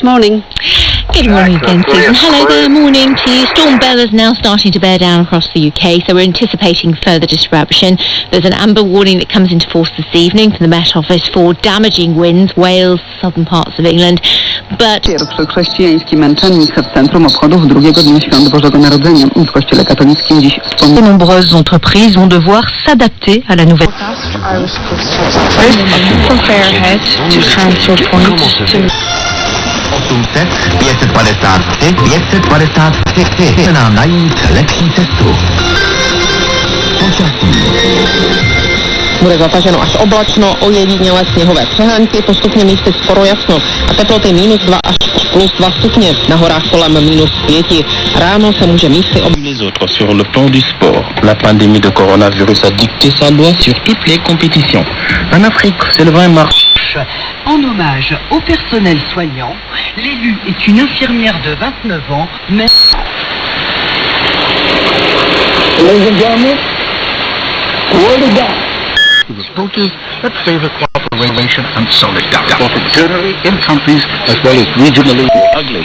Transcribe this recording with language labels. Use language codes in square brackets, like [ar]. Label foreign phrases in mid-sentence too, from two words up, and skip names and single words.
[en] Morning. Good morning again, Susan. Hello there, morning to you. Storm Bella's now starting to bear down across the UK, so we're anticipating further disruption. There's an amber warning that comes into force this evening from the Met Office for damaging winds, Wales, southern parts of England. But [pl] Pierwszy chrześcijański męczennik w centrum obchodów drugiego dnia świąt Bożego Narodzenia w Kościele katolickim dziś [fr] de nombreuses entreprises vont devoir s'adapter à la nouvelle. [sk] Na najlepší cestu. [cs] Bude zataženo až oblačno, ojedinělé sněhové přehánky, postupně místy skoro jasno a teploty -2 až +2 stupně, na horách kolem -5. Ráno se může místy [fr] Les autres sur le plan du sport. La pandémie de coronavirus a dicté sa loi sur toutes les compétitions. En Afrique, c'est le 20 mars. En hommage au personnel soignant, l'élu est une infirmière de 29 ans, mais... [en] Ladies and gentlemen, word of God. To the voters that favor cooperation and solidarity. Opportunity in countries as well as regionally ugly.